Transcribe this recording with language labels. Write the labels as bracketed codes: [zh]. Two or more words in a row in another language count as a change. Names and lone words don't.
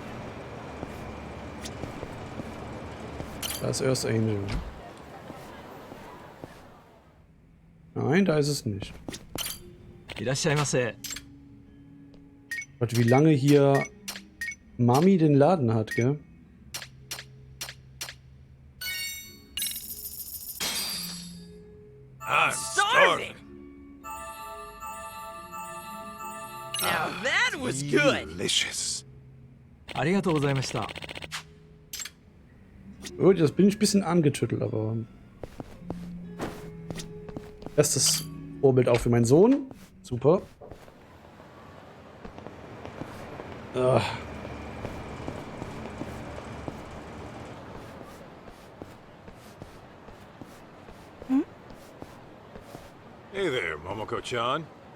[de] Da ist Earth Angel. Nein, da ist es nicht. [ja] いらっしゃいませ。 [de] Warte, wie lange hier Mami den Laden hat, gell? [en] I'm Starving! Now that was good! Delicious. [ja] ありがとうございました。 [de] Gut, jetzt bin ich ein bisschen angetüttelt, aber... Bestes Vorbild auch für meinen Sohn. Super. Ah. [en] Hey there, Momoko-chan.